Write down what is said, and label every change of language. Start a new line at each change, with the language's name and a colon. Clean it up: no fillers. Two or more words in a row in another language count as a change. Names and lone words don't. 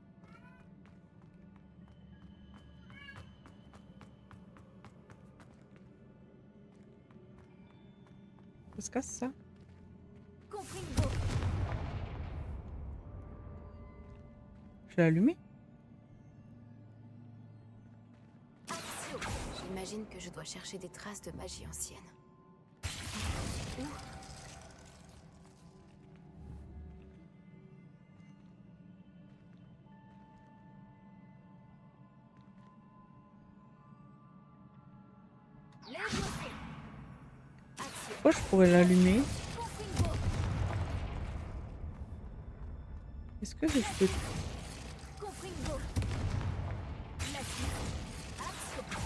French: Ça se casse, ça? Confringo. Je l'ai allumé? Accio. J'imagine que je dois chercher des traces de magie ancienne. Où? Levioso. Accio. Pourquoi je pourrais l'allumer? Confringo. Est-ce que je peux... Confringo. Lassif. Accio.